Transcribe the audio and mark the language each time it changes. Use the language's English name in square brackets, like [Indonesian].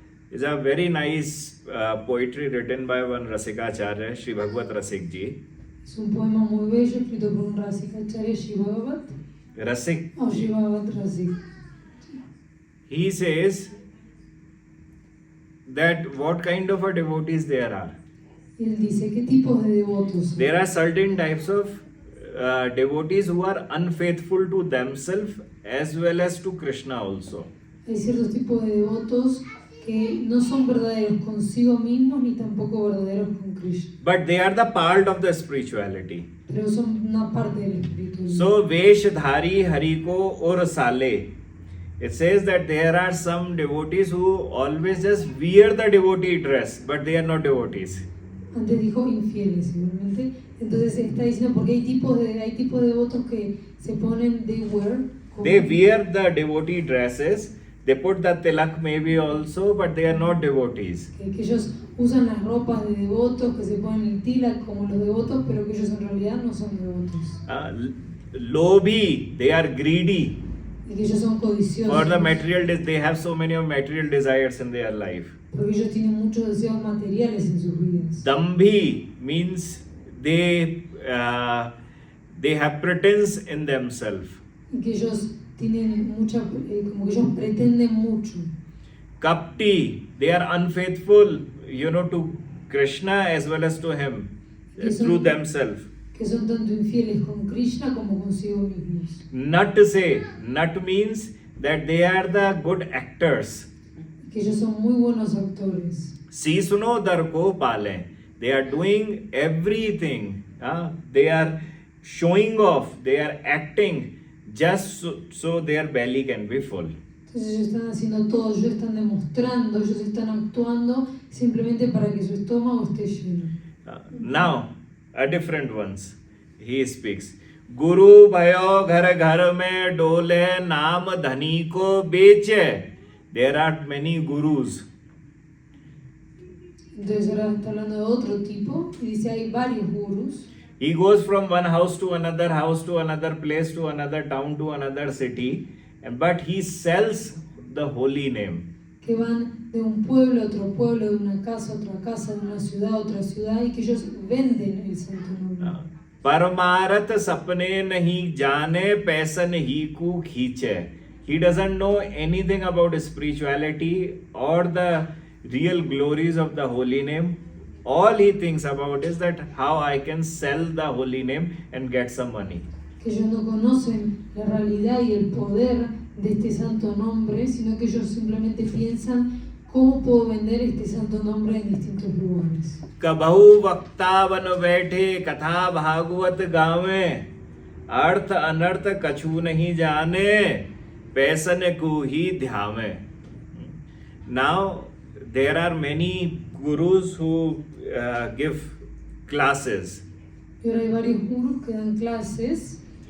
[English] Is a very nice poetry written by one Rasikacharya, Sri Bhagavad Rasik ji. [Spanish] Es un poema muy bello escrito por un Rasikacharya, Sri Bhagavad. [English] Rasik. Oh, Sri Bhagavad Rasik. He says that what kind of a devotees there are. [Spanish] Él dice, ¿qué tipos de devotos? [English] There are certain types of devotees who are unfaithful to themselves as well as to Krishna also. [Spanish] Hay ciertos tipos de devotos que no son verdaderos consigo mismos ni tampoco verdaderos con Krishna. [English] But they are the part of the spirituality. [Spanish] Pero son una parte del espiritualidad. [Hindi] So Veshdhari Hariko or Sale. [English] It says that there are some devotees who always just wear the devotee dress, but they are not devotees. [Spanish] Antes dijo infieles, igualmente. Entonces está diciendo porque hay tipos de devotos que se ponen, [English] they wear the devotee dresses. They put the tilak maybe also, but they are not devotees. [Spanish] Que ellos usan las ropas de devotos, que se ponen el tilak como los devotos, pero que ellos en realidad no son devotos. [English] Lobhi, they are greedy. [Spanish] Y que ellos son codiciosos. [English] For the material, they have so many of material desires in their life. [Spanish] Porque ellos tienen muchos deseos materiales en sus vidas. [English] Dambhi means they have pretense in themselves. [Spanish] Y que ellos tienen mucha, como que ellos pretenden mucho. [English] Kapti, they are unfaithful, to Krishna as well as to him, through themselves. [Spanish] Que son tanto infieles con Krishna como consigo mismos. [English] Nat means that they are the good actors. [Spanish] Que ellos son muy buenos actores. [Hindi] Sisuno darko pale. [English] They are doing everything. They are showing off. They are acting just so their belly can be full. [Spanish] Entonces ellos están haciendo todo, ellos están demostrando, ellos están actuando simplemente para que su estómago esté lleno. [English] Now, a different ones. He speaks. [Hindi] Guru bhayo ghar ghar mein dole naam dhani ko beche. [English] There are many gurus. [Spanish] Entonces ahora está hablando de otro tipo y dice hay varios gurus. [English] He goes from one house to another place to another town to another city, but he sells the holy name. [Spanish] que van de un pueblo a otro pueblo, de una casa a otra casa, de una ciudad a otra ciudad, y que ellos venden el santo nombre. [Hindi] परमारथ सपने नहीं जाने passion ही को खींचे. [English] He doesn't know anything about spirituality or the real glories of the holy name. All he thinks about is that how I can sell the holy name and get some money. [Spanish] Que ellos no conocen la realidad y el poder de este santo nombre, sino que ellos simplemente piensan cómo puedo vender este santo nombre en distintos lugares. [Hindi] कबहु वक्ता बन बैठे कथा भागवत गावे, अर्थ अनर्थ कछु नहीं जाने, पैसन को ही ध्यावे. [English] Now there are many gurus who give classes, [Spanish] Y ahora hay varios gurús que dan clases,